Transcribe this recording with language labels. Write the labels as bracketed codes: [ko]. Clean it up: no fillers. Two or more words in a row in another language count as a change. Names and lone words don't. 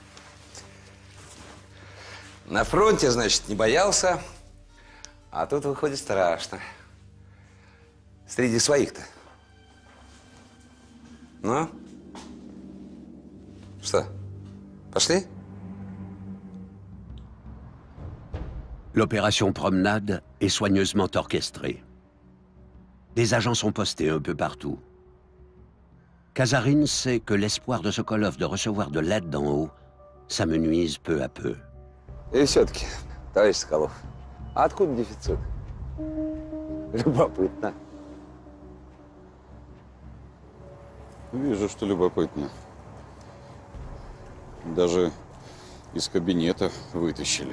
[ru] На фронте, значит, не боялся, а тут, выходит, страшно. Среди своих-то. Ну? Что, пошли? [fr] L'opération Promenade est soigneusement orchestrée. Des agents sont postés un peu partout. Kazarine sait que l'espoir de Sokolov de recevoir de l'aide d'en haut s'amenuise peu à peu. [ru] И все-таки, товарищ Соколов, а откуда дефицит? Любопытно. Вижу, что любопытно. Даже из кабинета вытащили.